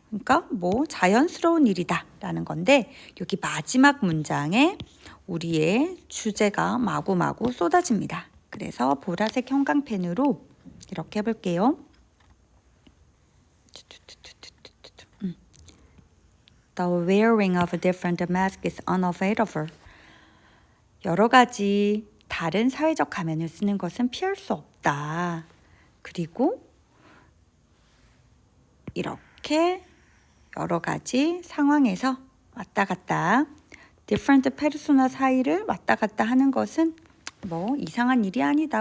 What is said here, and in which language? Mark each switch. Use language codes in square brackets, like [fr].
[ko] 그러니까 뭐 자연스러운 일이다 라는 건데 여기 마지막 문장에 우리의 주제가 마구마구 쏟아집니다. 그래서 보라색 형광펜으로 이렇게 해볼게요. [en] The wearing of a different mask is unavoidable. [ko] 여러 가지 다른 사회적 가면을 쓰는 것은 피할 수 없다. 그리고 이렇게 여러 가지 상황에서 왔다 갔다 [en] different persona [ko] 사이를 왔다 갔다 하는 것은 뭐 이상한 일이 아니다.